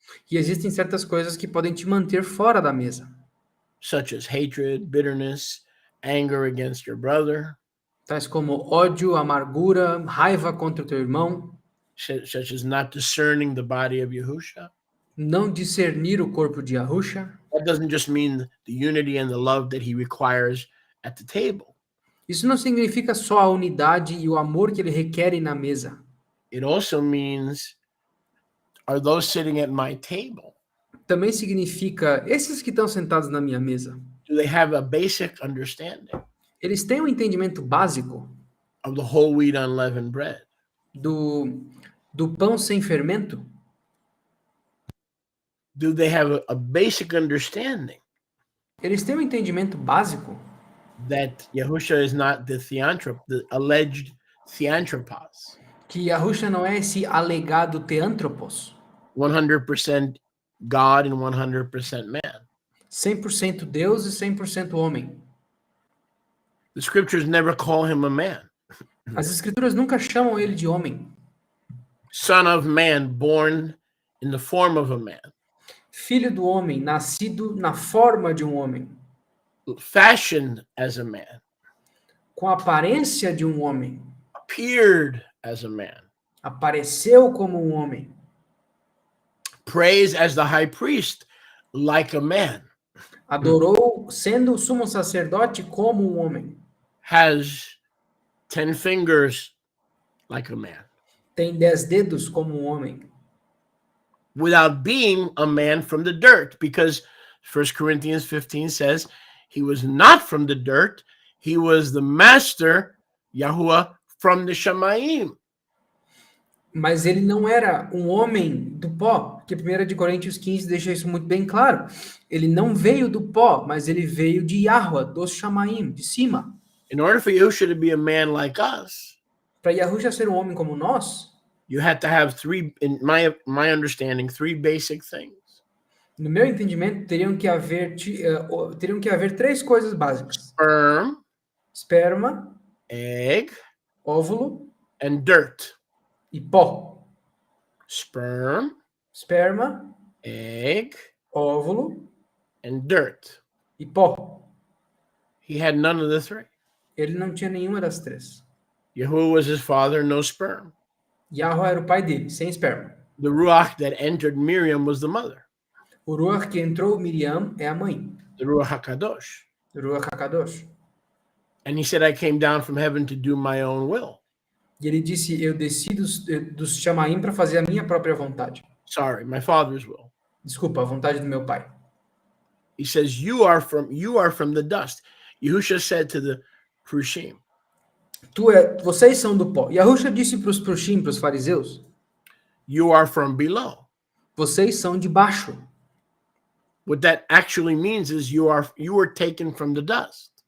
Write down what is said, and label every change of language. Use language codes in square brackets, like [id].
[pt] E existem certas coisas que podem te manter fora da mesa. [en] Such as hatred, bitterness, anger against your brother. [pt] Tais como ódio, amargura, raiva contra o teu irmão. [en] Such as not discerning the body of Yahusha. [pt] Não discernir o corpo de Yahusha. [en] That doesn't just mean the unity and the love that he requires at the table. [pt] Isso não significa só a unidade e o amor que ele requer na mesa. [en] It also means, are those sitting at my table? [pt] Também significa, esses que estão sentados na minha mesa, [en] Do they have a basic understanding [pt] eles têm um entendimento básico [en] of the whole wheat unleavened bread? [pt] do pão sem fermento? [en] Do they have a basic understanding [pt] Eles têm um entendimento básico [en] that Yahusha is not the alleged theanthropos? [pt] que Yahusha não é esse alegado teântropos, [en] 100% God and 100% man. [pt] 100% Deus e 100% homem. [en] The scriptures never call him a man. [pt] As escrituras nunca chamam ele de homem. [en] Son of man, born in the form of a man. [pt] Filho do homem, nascido na forma de um homem. [en] Fashioned as a man. [pt] Com a aparência de um homem. [en] Appeared as a man. [pt] Apareceu como um homem. [en] Prays as the high priest like a man. [pt] Adorou sendo o sumo sacerdote como um homem. [en] Has 10 fingers like a man. [pt] Tem 10 dedos como um homem. [en] Without being a man from the dirt, because 1 Corinthians 15 says he was not from the dirt, he was the master, Yahuwah, from the Shamayim. [pt] Mas ele não era um homem do pó, porque 1 de Coríntios 15 deixa isso muito bem claro. Ele não veio do pó, mas ele veio de Yahuwah, dos Shamaim, de cima. [en] In order for Yahusha to be a man like us, [pt] para Yahusha ser um homem como nós, [en] you have to have three, in my understanding, three basic things. [pt] No meu entendimento, teriam que haver três coisas básicas: esperma, [en] egg, [pt] óvulo [en] and dirt. [pt] E pó. Esperma, [en] egg, [pt] óvulo [en] and dirt. [pt] E pó. [en] He had none of the three. [pt] Ele não tinha nenhuma das três. [en] Yahuwah was his father, no sperm. [pt] Yahuwah era o pai dele, sem esperma. [en] The Ruach that entered Miriam was the mother. [pt] O Ruach que entrou Miriam é a mãe. [en] The Ruach HaKadosh. [pt] O Ruach HaKadosh. [en] And he said, I came down from heaven to do my own will. [pt] E ele disse, eu desci dos Shamaim para fazer a minha própria vontade. [en] Sorry, my father's will. [pt] Desculpa, a vontade do meu pai. [en] He says, you are from the dust. Yahusha said to the Prushim. [pt] Vocês são do pó. Yahusha disse para os Prushim, para os fariseus. [en] You are from below. [pt] Vocês são de baixo. [en] What that actually means is you were taken from the dust.